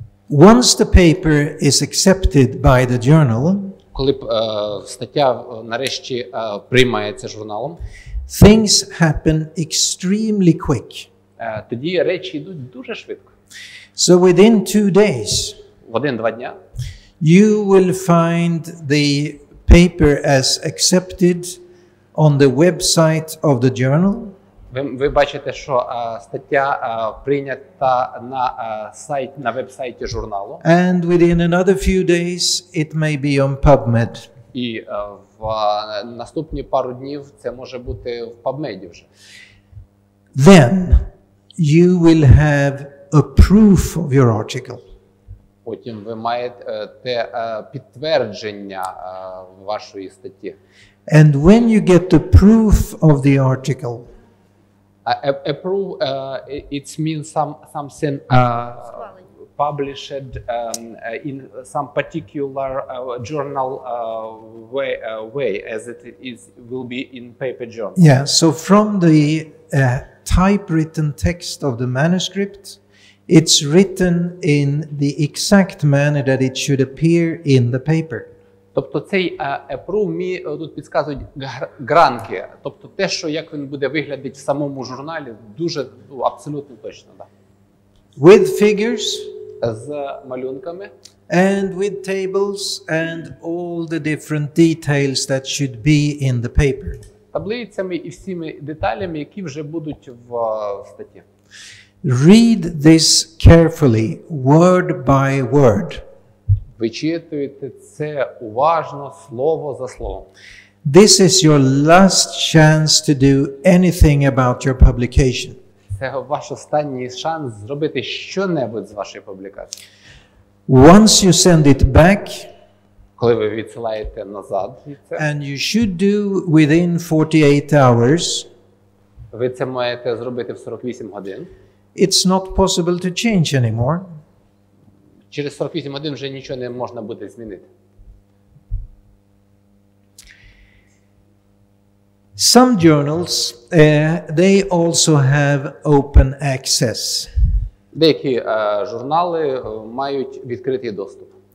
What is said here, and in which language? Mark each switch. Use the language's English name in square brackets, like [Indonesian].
[English] Once the paper is accepted by the journal, [Ukrainian] коли стаття нарешті приймається журналом, [English] things happen extremely quick. [Ukrainian] Тоді речі йдуть дуже швидко. [English] So within 2 days, [Ukrainian] в 1-2 дня, [English] you will find the paper as accepted on the website of the journal. [Ukrainian] Ви бачите, що стаття прийнята на веб-сайті журналу. [English] And within another few days, it may be on PubMed. [Ukrainian] І в наступні пару днів це може бути в PubMed вже. [English] Then you will have a proof of your article. [Ukrainian] Потім ви маєте підтвердження вашої статті. [English] And when you get the proof of the article, a proof it means something published in some particular journal way as it will be in paper journal. Yeah, so from the typewritten text of the manuscript, it's written in the exact manner that it should appear in the paper. [Ukrainian] Тобто цей approve тут підказують гранки, тобто те, що як він буде виглядати в самому журналі, дуже абсолютно точно, да. [English] With figures, [Ukrainian] з малюнками, [English] and with tables and all the different details that should be in the paper. [Ukrainian] Таблицями і всіми деталями, які вже будуть в статті. [English] Read this carefully, word by word. [Ukrainian] Вичитуйте це уважно, слово за словом. [English] This is your last chance to do anything about your publication. [Ukrainian] Це ваш останній шанс зробити що-небудь з вашої публікації. [English] Once you send it back, [Ukrainian] коли ви відсилаєте назад, [English] and you should do within 48 hours, [Ukrainian] ви це маєте зробити в 48 годин. [English] It's not possible to change anymore. [Ukrainian] Через 48 годин вже нічого не можна буде змінити. [English] Some journals, they also have open access. [Ukrainian] Деякі журнали мають відкритий доступ.